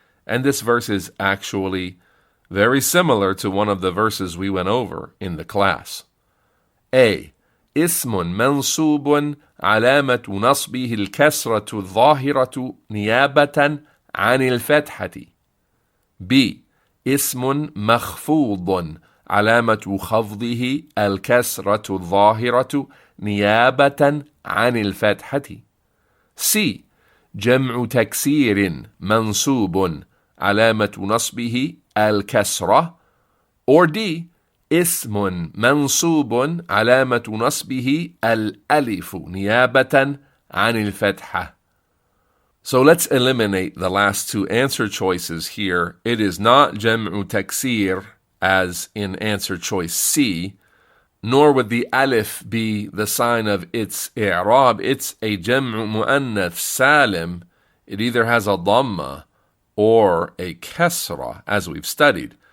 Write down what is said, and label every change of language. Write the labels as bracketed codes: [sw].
[en] And this verse is actually very similar to one of the verses we went over in the class. A. [ar] اسم منصوب علامة نصبه الكسرة الظاهرة نيابة عن الفتحة. [en] B. [ar] اسم مخفوض علامة خفضه الكسرة الظاهرة نيابة عن الفتحة. [en] C. [ar] جمع تكسير منصوب علامة نصبه الكسرة. [en] Or D. [ar] اسم منصوب علامة نصبه الألف نيابة عن الفتحة. [en] So let's eliminate the last two answer choices here. It is not jam'u taksir as in answer choice C, nor would the alif be the sign of its i'rab. It's a jam'u mu'annath salim. It either has a dhamma or a kasra, as we've studied.